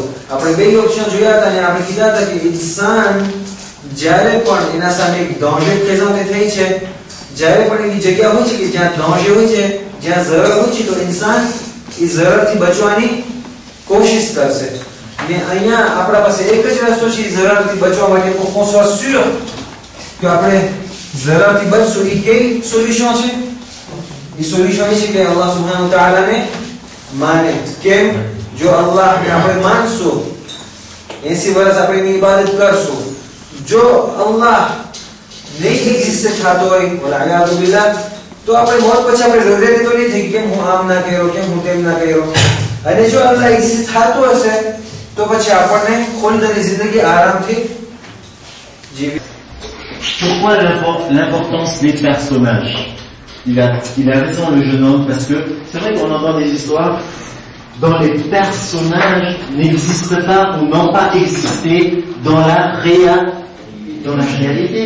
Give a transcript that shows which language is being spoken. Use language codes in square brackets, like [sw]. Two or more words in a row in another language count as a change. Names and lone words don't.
[gu] આપણે બે ઓપ્શન જોયા હતા અને આપણે કીધા હતા કે ઇન્સાન જ્યારે પણ એના સામે એક દોંજે પ્રેઝન્ટ થઈ છે, જ્યારે પણ એની જગ્યા હોય છે કે જ્યાં દોંજે હોય છે, જ્યાં ઝરર હોય છે, તો ઇન્સાન એ ઝરરથી બચવાની કોશિશ કરશે. ને અહીંયા આપણા પાસે એક જ રસ્તો છે ઝરરથી બચવા માટે, [fr] qu'on soit sûr [gu] કે આપણે ઝરરથી બચશું. એ કઈ સોલ્યુશન છે? એ સોલ્યુશન છે કે [ar] الله سبحانه وتعالى [gu] માને. કેમ? જો અલ્લાહને આપણે માનશું, 80 વર્ષ આપણે એની ઇબાદત કરશું, જો અલ્લાહ નહીં એક્ઝિસ્ટ થતો હોય [ar] والعياذ بالله [gu] તો આપણે મોત પછી આપણે રડે તો નહીં થઈ કેમ હું આમ ના કર્યો, કેમ હું તેમ ના કર્યો. અને જો અલ્લાહ એક્ઝિસ્ટ થતો હશે તો પછી આપણને ખુલ્દની જિંદગી આરામથી જીવી. [fr] Pourquoi l'importance des personnages? Il a raison le jeune homme, parce que c'est vrai qu'on entend des histoires dont les personnages n'existent pas ou n'ont pas existé dans la réalité.